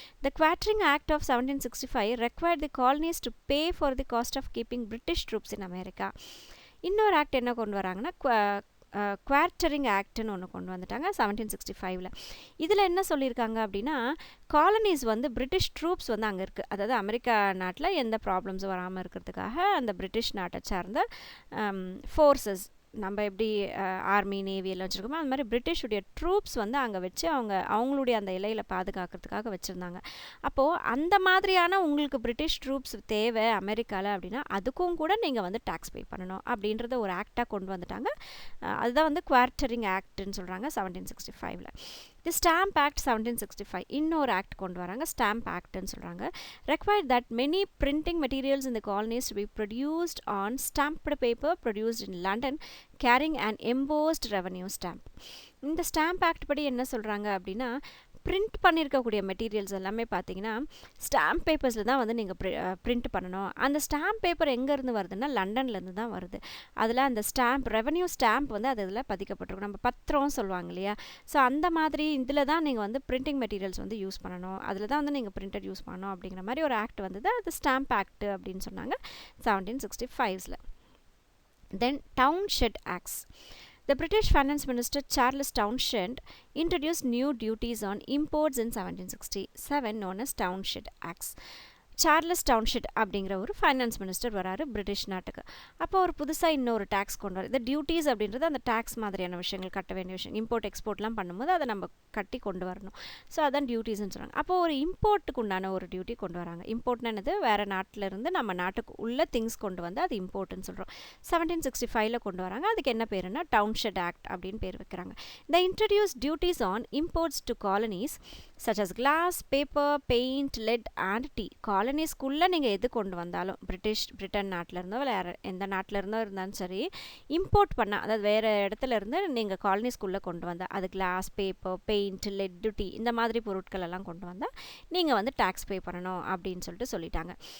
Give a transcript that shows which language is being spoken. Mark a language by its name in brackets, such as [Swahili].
[English] The quartering act of 1765 required the colonies to pay for the cost of keeping British troops in America. [Tamil] இன்னொரு act என்ன கொண்டு வராங்கன்னா, குவார்ட்டரிங் ஆக்ட்னு ஒன்று கொண்டு வந்துட்டாங்க 1765. இதில் என்ன சொல்லியிருக்காங்க அப்படின்னா, காலனிஸ் வந்து பிரிட்டிஷ் ட்ரூப்ஸ் வந்து அங்கே இருக்குது, அதாவது அமெரிக்கா நாட்டில் எந்த ப்ராப்ளம்ஸும் வராமல் இருக்கிறதுக்காக அந்த பிரிட்டிஷ் நாட்டை சார்ந்த ஃபோர்ஸஸ், நம்ம எப்படி ஆர்மி நேவி எல்லாம் வச்சுருக்கோமோ அது மாதிரி பிரிட்டிஷுடைய ட்ரூப்ஸ் வந்து அங்கே வச்சு அவங்களுடைய அந்த எல்லையில் பாதுகாக்கிறதுக்காக வச்சுருந்தாங்க. அப்போது அந்த மாதிரியான உங்களுக்கு பிரிட்டிஷ் ட்ரூப்ஸ் தேவை அமெரிக்காவில் அப்படின்னா அதுக்கும் கூட நீங்கள் வந்து டேக்ஸ் பே பண்ணணும் அப்படின்றத ஒரு ஆக்டாக கொண்டு வந்துட்டாங்க. அதுதான் வந்து குவார்ட்டரிங் ஆக்ட்னு சொல்கிறாங்க 1765. தி ஸ்டாம்ப் ஆக்ட் 1765 இன்னொரு ஆக்ட் கொண்டு வராங்க, ஸ்டாம்ப் ஆக்ட்னு சொல்கிறாங்க. [English] required that many printing materials in the colonies to be produced on stamped paper produced in London carrying an embossed revenue stamp. [Tamil] இந்த ஸ்டாம்ப் ஆக்ட் படி என்ன சொல்கிறாங்க அப்படின்னா பிரிண்ட் பண்ணியிருக்கக்கூடிய மெட்டீரியல்ஸ் எல்லாமே பார்த்தீங்கன்னா ஸ்டாம்ப் பேப்பர்ஸில் தான் வந்து நீங்கள் பிரிண்ட் பண்ணணும். அந்த ஸ்டாம்ப் பேப்பர் எங்கேருந்து வருதுன்னா லண்டன்லேருந்து தான் வருது. அதில் அந்த ஸ்டாம்ப் ரெவன்யூ ஸ்டாம்ப் வந்து அது இதில் பதிக்கப்பட்டிருக்கும். நம்ம பத்திரம் சொல்லுவாங்க இல்லையா, ஸோ அந்த மாதிரி இதில் தான் நீங்கள் வந்து பிரிண்டிங் மெட்டீரியல்ஸ் வந்து யூஸ் பண்ணணும், அதில் தான் வந்து நீங்கள் பிரிண்டட் யூஸ் பண்ணணும் அப்படிங்கிற மாதிரி ஒரு ஆக்ட் வந்தது. அது ஸ்டாம்ப் ஆக்ட் அப்படின்னு சொன்னாங்க 1765. [English] Then Townshend acts. The British Finance Minister Charles Townshend introduced new duties on imports in 1767 known as Townshend Acts. [Tamil] Charles டவுன்ஷெட் அப்படிங்கிற ஒரு ஃபைனான்ஸ் மினிஸ்டர் வராரு பிரிட்டிஷ் நாட்டுக்கு. அப்போ ஒரு புதுசாக இன்னொரு டேக்ஸ் கொண்டு வர, இந்த டியூட்டிஸ் அப்படின்றது அந்த டேக்ஸ் மாதிரியான விஷயங்கள், கட்ட வேண்டிய விஷயம், இம்போர்ட் எக்ஸ்போர்ட்லாம் பண்ணும்போது அதை நம்ம கட்டி கொண்டு வரணும். ஸோ அதான் டியூட்டிஸ்ன்னு சொல்கிறாங்க. அப்போது ஒரு இம்போர்ட்டுக்கு உண்டான ஒரு டியூட்டி கொண்டு வராங்க. இம்போர்ட்னது வேறு நாட்டிலேருந்து நம்ம நாட்டுக்கு உள்ள திங்ஸ் கொண்டு வந்து அது இம்போர்ட்னு சொல்கிறோம். 1765 கொண்டு வராங்க. அதுக்கு என்ன பேருன்னா டவுன்ஷெட் ஆக்ட் அப்படின்னு பேர் வைக்கிறாங்க. [English] The introduce duties on imports to colonies such as glass, paper, paint, lead and tea. [Tamil] காலனிஸ்குள்ளே நீங்கள் எது கொண்டு வந்தாலும் பிரிட்டன் நாட்டில் இருந்தோ வேறு எந்த நாட்டில் இருந்தோ இருந்தாலும் சரி, இம்போர்ட் பண்ணால், அதாவது வேறு இடத்துல இருந்து நீங்கள் காலனிஸ்குள்ளே கொண்டு வந்தால், அது class, paper, paint, let, tea இந்த மாதிரி பொருட்கள் எல்லாம் கொண்டு வந்தால் நீங்கள் வந்து டேக்ஸ் பே பண்ணணும் அப்படின்னு சொல்லிட்டாங்க.